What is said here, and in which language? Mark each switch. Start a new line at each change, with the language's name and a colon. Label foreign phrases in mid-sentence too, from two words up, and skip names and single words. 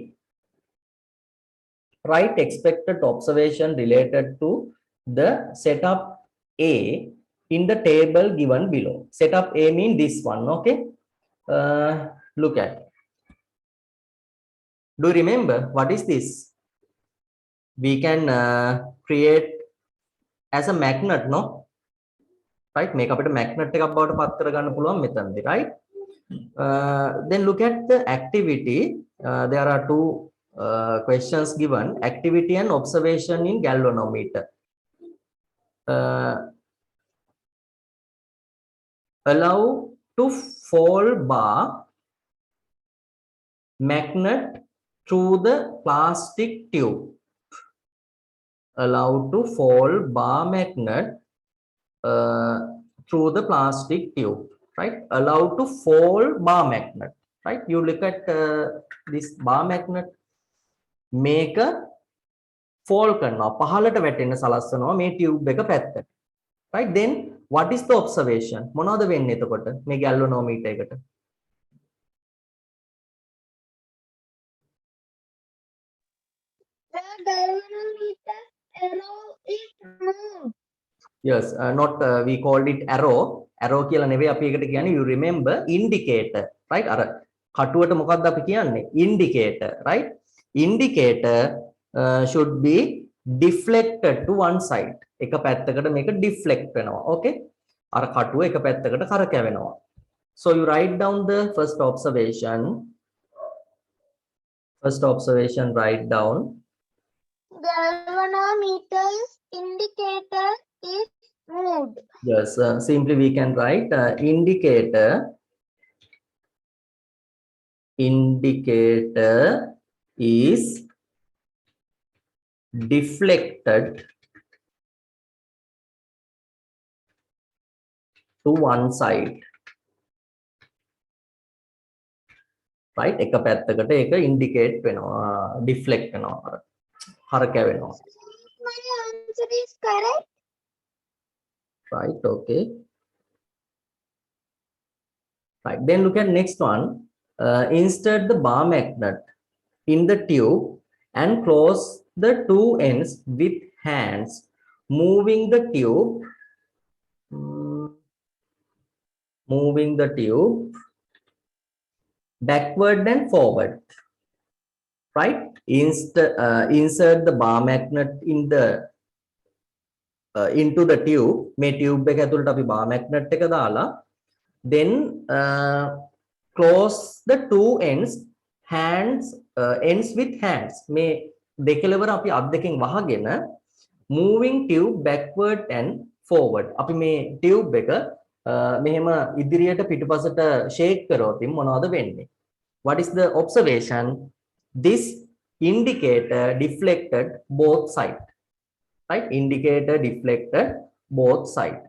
English: Write expected observation related to the setup A in the table given below. Setup A mean this one, okay? Look at. Do you remember what is this? We can create as a magnet, no? Right? Make up a magnet
Sinhala: එකක් බවට පත් කරගන්න පුළුවන් මෙතනදී,
English: right? Then look at the activity. There are two questions given: activity and observation in galvanometer. Allow to fall bar magnet through the plastic tube. Allow to fall bar magnet through the plastic tube, right? Allow to fall bar magnet, right? You look at this bar magnet. Make a fall
Sinhala: කරනවා පහළට වැටෙන්න සලස්සනවා මේ tube එක පැත්තට,
English: right? Then what is the observation?
Sinhala: මොනවද වෙන්නේ එතකොට මේ galvanometer එකට?
English: The galvanometer arrow is moved. Yes, not we called it arrow.
Sinhala: Arrow කියලා නෙවෙයි අපි ඒකට කියන්නේ,
English: you remember indicator, right?
Sinhala: අර කටුවට මොකක්ද අපි කියන්නේ?
English: Indicator, right? Indicator should be deflected to one side.
Sinhala: එක පැත්තකට මේක deflect වෙනවා, okay? අර කටුව එක පැත්තකට කරකැවෙනවා.
English: So you write down the first observation. First observation, write down. Galvanometer's indicator is moved. Yes, simply we can write indicator is deflected to one side, right?
Sinhala: එක පැත්තකට ඒක indicate වෙනවා, deflect වෙනවා, හරකැවෙනවා.
English: My answer is correct. Right, okay. Right, then look at next one. Insert the bar magnet in the tube and close the two ends with hands, moving the tube backward and forward, right? Insert the bar magnet in the into the tube.
Sinhala: මේ tube එක ඇතුළට අපි
English: bar magnet
Sinhala: එක දාලා,
English: then close the two ends with hands.
Sinhala: මේ දෙකලවර අපි අත් දෙකෙන් වහගෙන
English: moving tube backward and forward.
Sinhala: අපි මේ tube එක මෙහෙම ඉදිරියට පිටුපසට shake කරොත් මොනවද වෙන්නේ?
English: What is the observation? This indicator deflected both sides. Right? Indicator deflected both sides.